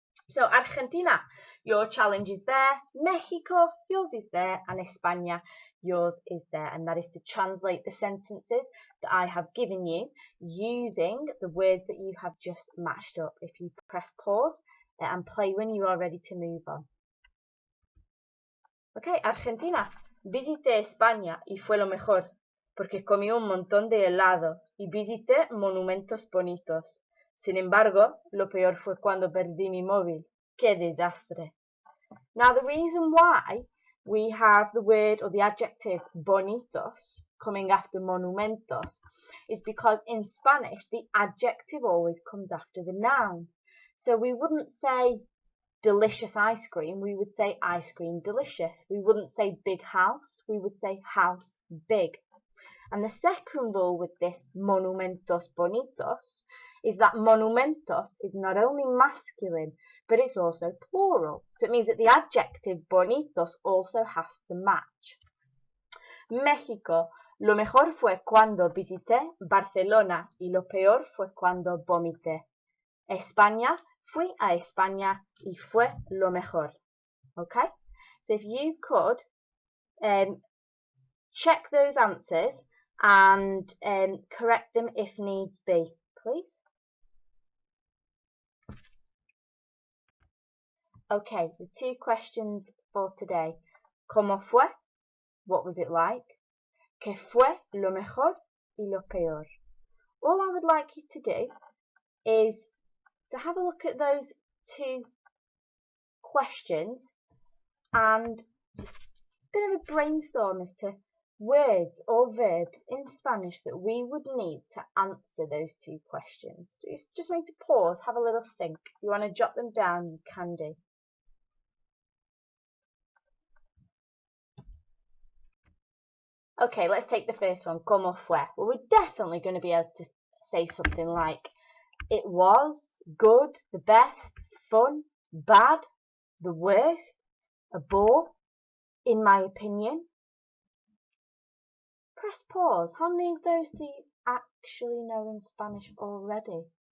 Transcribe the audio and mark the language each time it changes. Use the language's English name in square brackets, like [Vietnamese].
[English] So Argentina, your challenge is there. Mexico, yours is there. And España, yours is there. And that is to translate the sentences that I have given you using the words that you have just matched up. If you press pause and play when you are ready to move on. Okay, Argentina. [Spanish] Visité España y fue lo mejor, porque comí un montón de helado y visité monumentos bonitos. Sin embargo, lo peor fue cuando perdí mi móvil. ¡Qué desastre! [English] Now, the reason why we have the word or the adjective bonitos coming after monumentos is because in Spanish, the adjective always comes after the noun. So we wouldn't say delicious ice cream, we would say ice cream delicious. We wouldn't say big house, we would say house big. And the second rule with this monumentos bonitos is that monumentos is not only masculine, but it's also plural. So it means that the adjective bonitos also has to match. [Spanish] México, lo mejor fue cuando visité Barcelona y lo peor fue cuando vomité. España, fui a España y fue lo mejor. [English] Okay? So if you could check those answers and correct them if needs be, please. Okay, the 2 questions for today. [Spanish] ¿Cómo fue? [English] What was it like? [Spanish] ¿Qué fue lo mejor y lo peor? [English] All I would like you to do is to have a look at those 2 questions and just a bit of a brainstorm as to words or verbs in Spanish that we would need to answer those 2 questions. Just need to pause, have a little think. If you want to jot them down, you can do. Okay, let's take the first one, [Spanish] ¿Cómo fue? [English] Well, we're definitely going to be able to say something like it was, good, the best, fun, bad, the worst, a bore, in my opinion. Press pause. How many of those do you actually know in Spanish already?